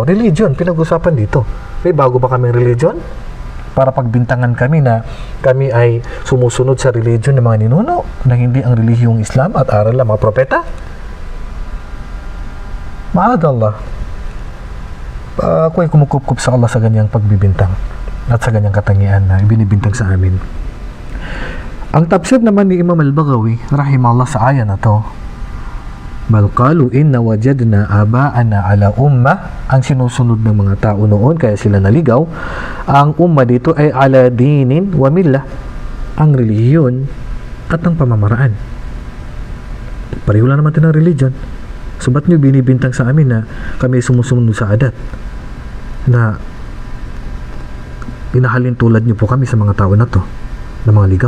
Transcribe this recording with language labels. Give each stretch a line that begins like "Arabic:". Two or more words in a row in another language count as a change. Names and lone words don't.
Filipino: Religion, pinag-usapan dito. May bago ba kaming religion? Para pagbintangan kami na kami ay sumusunod sa religion ng mga ninuno na hindi ang relihiyong Islam at aral ng mga propeta? Ma'adallah. Ako'y kumukup-kup sa Allah sa ganyang pagbibintang at sa ganyang katangian na ibinibintang sa amin. Ang tafsir naman ni Imam Al-Baghawi rahimahullah sa aya na to,
Arabic: بل قالوا إنا وجدنا آباءنا على أمة,
Filipino: ang sinusunod ng mga tao noon kaya sila naligaw. Ang ummah dito ay
Arabic: على دين وملة,
Filipino: ang relihiyon at ang pamamaraan. Pareho lang naman ng religion. So ba't nyo binibintang sa amin na kami sumusunod sa adat? Na pinahalin tulad nyo po kami sa mga tao na to, na mga ligaw.